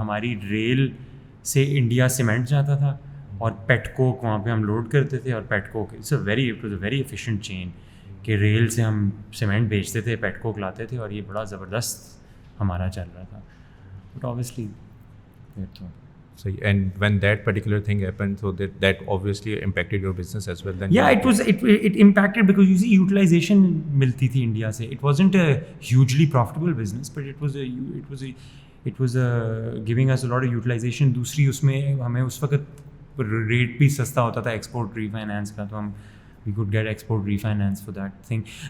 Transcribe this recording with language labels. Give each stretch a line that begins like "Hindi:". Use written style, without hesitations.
Urdu: ہماری ریل سے India cement جاتا تھا اور پیٹ کوک وہاں پہ ہم لوڈ کرتے تھے, اور پیٹ کوک
English: it was a very efficient chain
Urdu: کہ ریل سے ہم سیمنٹ بیچتے تھے, پیٹ کوک لاتے تھے, اور یہ بڑا زبردست ہمارا چل رہا تھا.
English: but obviously
Urdu: صحیح.
English: And when that particular thing happened so that obviously impacted your business as well then? Yeah, it impacted because you see utilization
Urdu: ملتی تھی انڈیا سے.
English: It wasn't a hugely profitable business, but it was giving us a lot of utilization.
Urdu: دوسری اس میں ہمیں اس وقت rate بھی سستا ہوتا تھا ایکسپورٹ ری فائنانس کا, تو ہم
English: we could get export refinance for that thing.